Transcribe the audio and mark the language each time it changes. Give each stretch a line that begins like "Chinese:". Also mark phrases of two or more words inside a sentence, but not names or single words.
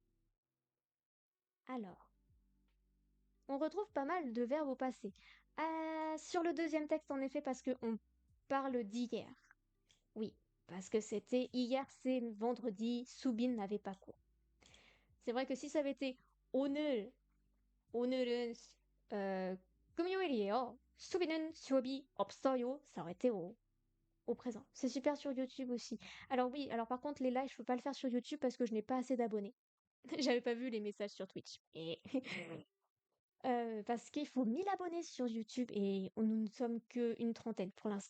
French: Alors, on retrouve pas mal de verbes au passé. Sur le deuxième texte, en effet, parce qu'on parle d'hier. Oui, parce que c'était hier, c'est vendredi, Soubine n'avait pas cours. C'est vrai que si ça avait été
Korean: 오늘, 오늘은 금요일이에요. 수빈은 수업이 없어요.
French: Ça aurait été au présent. C'est super sur YouTube aussi. Alors oui, alors par contre, les lives, je peux pas le faire sur YouTube parce que je n'ai pas assez d'abonnés. J'avais pas vu les messages sur Twitch. Et parce qu'il faut 1000 abonnés sur YouTube et nous ne sommes qu'une trentaine pour l'instant.